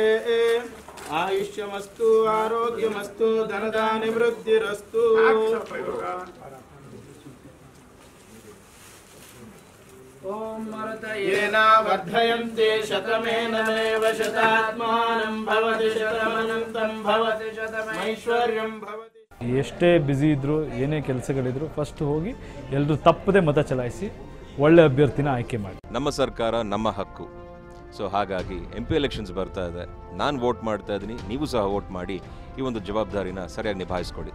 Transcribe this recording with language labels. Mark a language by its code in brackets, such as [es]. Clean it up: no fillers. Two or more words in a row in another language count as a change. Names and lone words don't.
[sa] आयुष्यमस्तु आरोग्यमस्तु धनधान्यवृद्धिरस्तु. ओम मर्तयेन वर्धयन्ते शतमेनमेव शतात्मानं भवति शतमनन्तं भवति शतमैश्वर्यं भवति. [kn] ಎಷ್ಟೇ ಬ್ಯುಸಿ ಇದ್ರು ಏನೇ ಕೆಲಸಗಳಿದ್ರು ಫಸ್ಟ್ ಹೋಗಿ ಎಲ್ಲರೂ ತಪ್ಪದೆ ಮತ ಚಲಾಯಿಸಿ ಒಳ್ಳೆ ಅಭ್ಯರ್ಥಿನ ಆಯ್ಕೆ ಮಾಡಿ. ನಮ್ಮ ಸರ್ಕಾರ ನಮ್ಮ ಹಕ್ಕು. ಸೊ ಹಾಗಾಗಿ [en] MP elections [kn] ಬರ್ತಾ ಇದೆ. ನಾನು ವೋಟ್ ಮಾಡ್ತಾ ಇದ್ದೀನಿ, ನೀವು ಸಹ ವೋಟ್ ಮಾಡಿ ಈ ಒಂದು ಜವಾಬ್ದಾರಿನ ಸರಿಯಾಗಿ ನಿಭಾಯಿಸ್ಕೊಳ್ಳಿ.